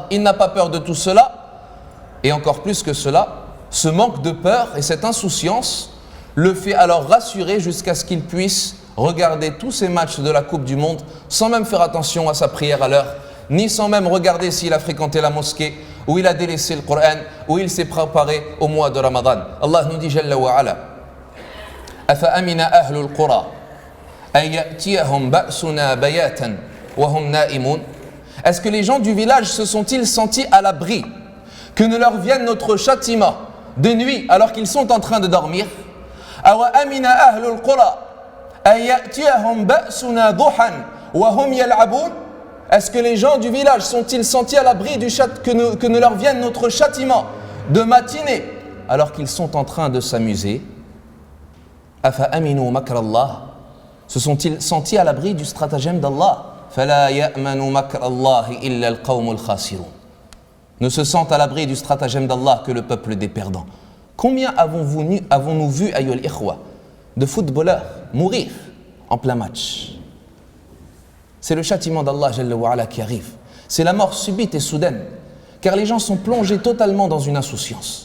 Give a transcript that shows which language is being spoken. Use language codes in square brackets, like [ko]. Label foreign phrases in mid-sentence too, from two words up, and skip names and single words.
[fr] Il n'a pas peur de tout cela. Et encore plus que cela, ce manque de peur et cette insouciance le fait alors rassurer jusqu'à ce qu'il puisse regarder tous ces matchs de la Coupe du Monde sans même faire attention à sa prière à l'heure, ni sans même regarder s'il a fréquenté la mosquée, ou il a délaissé le Coran, ou il s'est préparé au mois de Ramadan. Allah nous dit [ar] جل وعلا أفأمن أهل القرى أن يأتيهم بأسنا بياتا وهم نائمون. [fr] Est-ce que les gens du village se sont-ils sentis à l'abri que ne leur vienne notre châtiment de nuit alors qu'ils sont en train de dormir? [ar] أوأمن أهل القرى أن يأتيهم بأسنا ضحى وهم يلعبون. [fr] Est-ce que les gens du village sont-ils sentis à l'abri du que ne leur vienne notre châtiment de matinée alors qu'ils sont en train de s'amuser? [ar] أفأمنوا مكر الله, [fr] se sont-ils sentis à l'abri du stratagème d'Allah? [ar] فلا يأمن مكر الله إلا القوم الخاسرون. [fr] Ne se sentent à l'abri du stratagème d'Allah que le peuple des perdants. Combien avons-nous vu, [ar] أيها الإخوة, [fr] de footballeurs mourir en plein match? C'est le châtiment d'Allah [ar] جل وعلا [fr] qui arrive. C'est la mort subite et soudaine, car les gens sont plongés totalement dans une insouciance.